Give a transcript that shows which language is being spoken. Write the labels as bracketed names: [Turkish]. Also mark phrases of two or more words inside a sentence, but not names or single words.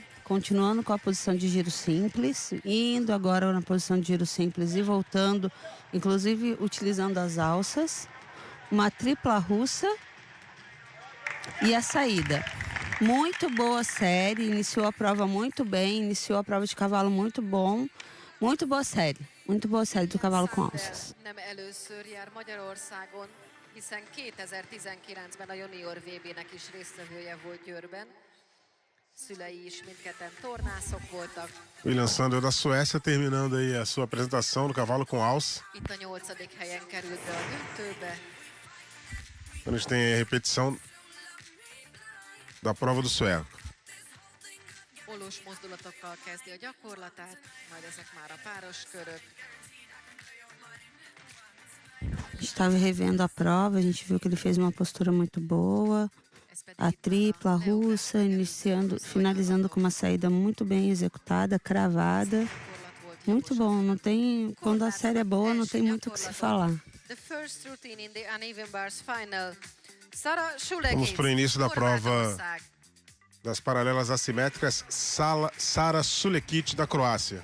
[Portuguese] Continuando com a posição de giro simples, indo agora na posição de giro simples e voltando, inclusive utilizando as alças, uma tripla russa e a saída. Muito boa série, iniciou a prova muito bem, iniciou a prova de cavalo muito bom, muito boa série do cavalo com alças. [Hungarian] Nem először jár Magyarországon, hiszen 2019-ben a junior VB-nek is résztvevője volt Győrben. Szülei is mindketten tornászok voltak. [Portuguese] William Sandel, da Suécia, terminando aí a sua apresentação no cavalo com alça. [Hungarian] Itt a 8. helyen került be a döntőbe. [Portuguese] A gente tem a repetição da prova do sueco. [Hungarian] Ollós mozdulatokkal kezdi a gyakorlatát, majd ezek már a páros körök. [Portuguese] A gente estava revendo a prova, a gente viu que ele fez uma postura muito boa. A tripla russa, finalizando com uma saída muito bem executada, cravada. Muito bom, não tem, quando a série é boa, não tem muito o que se falar. Vamos para o início da prova das paralelas assimétricas, Sara Sulekit, da Croácia.